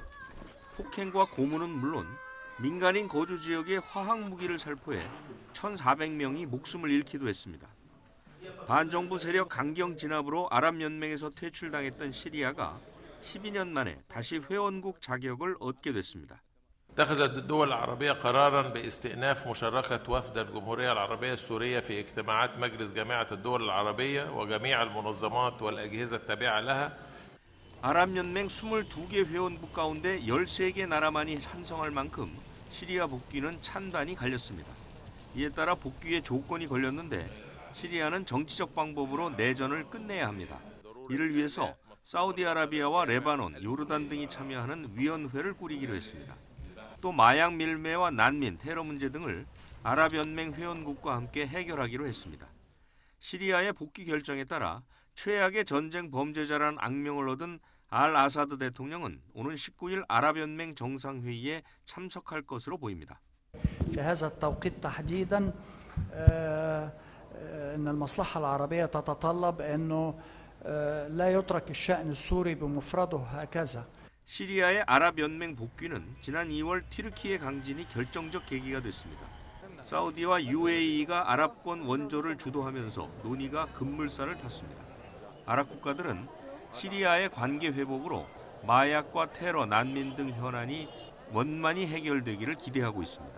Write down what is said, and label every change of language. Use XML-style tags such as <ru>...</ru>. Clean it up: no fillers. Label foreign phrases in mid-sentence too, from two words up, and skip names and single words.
<ko>폭행과 고문은 물론 민간인 거주 지역에 화학 무기를 살포해 1,400명이 목숨을 잃기도 했습니다. 반정부 세력 강경 진압으로 아랍연맹에서 퇴출당했던 시리아가 12년 만에 다시 회원국 자격을 얻게 됐습니다.</ko> <ar>اتخذت الدول العربية قرارا باستئناف مشاركة وفد الجمهورية العربية السورية في اجتماعات مجلس جامعة الدول العربية وجميع المنظمات والأجهزة التابعة لها.</ar> <ko>아랍연맹 22개 회원국 가운데 13개 나라만이 찬성할 만큼 시리아 복귀는 찬반이 갈렸습니다. 이에 따라 복귀의 조건이 걸렸는데 시리아는 정치적 방법으로 내전을 끝내야 합니다. 이를 위해서 사우디아라비아와 레바논, 요르단 등이 참여하는 위원회를 꾸리기로 했습니다. 또 마약 밀매와 난민, 테러 문제 등을 아랍연맹 회원국과 함께 해결하기로 했습니다. 시리아의 복귀 결정에 따라 최악의 전쟁 범죄자라는 악명을 얻은 알 아사드 대통령은 오는 19일 아랍연맹 정상회의에 참석할 것으로 보입니다.</ko> <ar>في هذا التوقيت تحديدا إن المصلحة العربية تتطلب إنه لا يترك الشأن السوري بمفرده هكذا.</ar> <ko>시리아의 아랍연맹 복귀는 지난 2월 튀르키예 강진이 결정적 계기가 됐습니다. 사우디와 UAE가 아랍권 원조를 주도하면서 논의가 급물살을 탔습니다. 아랍 국가들은 시리아의 관계 회복으로 마약과 테러, 난민 등 현안이 원만히 해결되기를 기대하고 있습니다.</ko>